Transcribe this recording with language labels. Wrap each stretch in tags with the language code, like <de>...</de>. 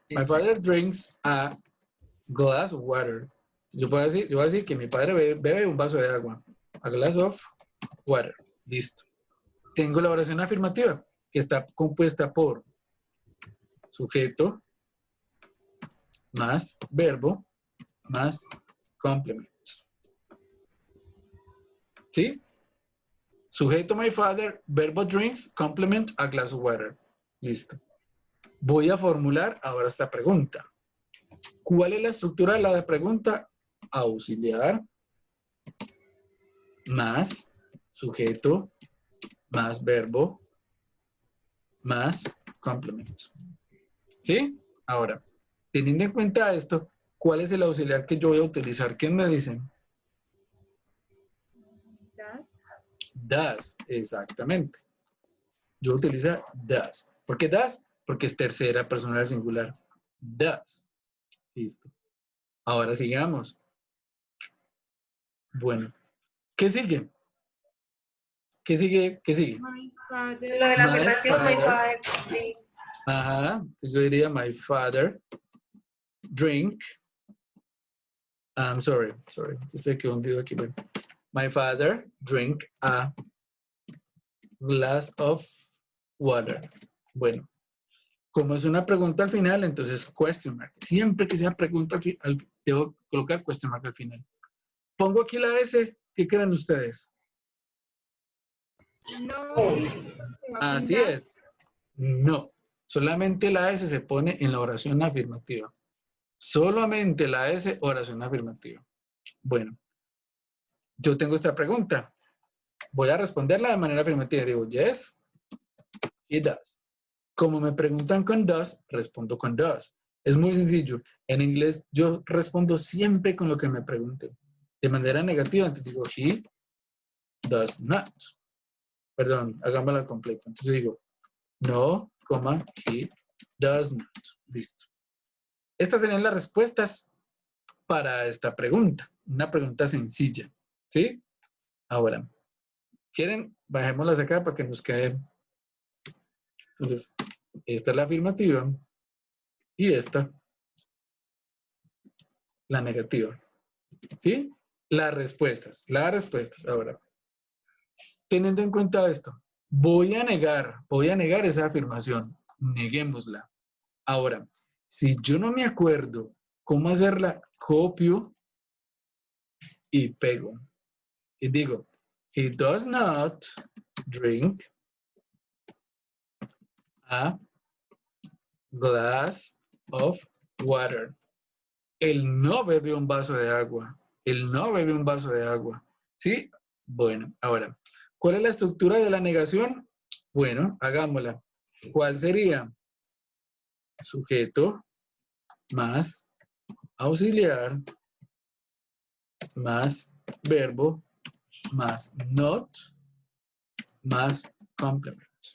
<en>My father drinks a glass of water.</en> <es>Yo voy a decir que mi padre bebe un vaso de agua. A glass of water. Listo. Tengo la oración afirmativa, que está compuesta por sujeto más verbo más complemento. ¿Sí?</es> <en>Sujeto my father, verbo drinks, complement a glass of water.</en> <es>Listo. Voy a formular ahora esta pregunta. ¿Cuál es la estructura de la pregunta? Auxiliar más sujeto más verbo más complemento. ¿Sí? Ahora, teniendo en cuenta esto, ¿cuál es el auxiliar que yo voy a utilizar? ¿Quién me dice? Does, exactamente. Yo utilizo does. ¿Por qué does? Porque es tercera persona del singular. Does. Listo. Ahora sigamos. Bueno, ¿qué sigue? ¿Qué sigue? ¿Qué sigue?</es> <en>My father.</en> <es>Lo de la</es> <en>My afirmación,</en> <es>my</es> <en>father. father. Sí.</en> <es>Ajá. Entonces yo diría my father drink. I'm sorry. Estoy hundido aquí. Bueno.</es> <en>My father drink a glass of water.</en> <es>Bueno, como es una pregunta al final, entonces question mark. Siempre que sea pregunta, debo colocar question mark al final. Pongo aquí la S, ¿qué creen ustedes? No, Así es. No. Solamente la S se pone en la oración afirmativa. Solamente la S, oración afirmativa. Bueno, yo tengo esta pregunta. Voy a responderla de manera afirmativa. Digo, yes, he does. Como me preguntan con does, respondo con does. Es muy sencillo. En inglés yo respondo siempre con lo que me pregunten. De manera negativa, entonces digo, he does not. Perdón, hagámosla completa. Entonces digo, no, coma, he does not. Listo. Estas serían las respuestas para esta pregunta. Una pregunta sencilla. ¿Sí? Ahora, ¿quieren? Bajémoslas acá para que nos quede. Entonces, esta es la afirmativa y esta la negativa. ¿Sí? Las respuestas. Ahora, teniendo en cuenta esto, voy a negar esa afirmación. Neguémosla. Ahora, si yo no me acuerdo cómo hacerla, copio y pego.</es> <en>Y digo, he does not drink a glass of water.</en> <es>Él no bebe un vaso de agua. Él no bebe un vaso de agua. ¿Sí? Bueno, ahora, ¿cuál es la estructura de la negación? Bueno, hagámosla. ¿Cuál sería? Sujeto más auxiliar más verbo más not más complement.</es>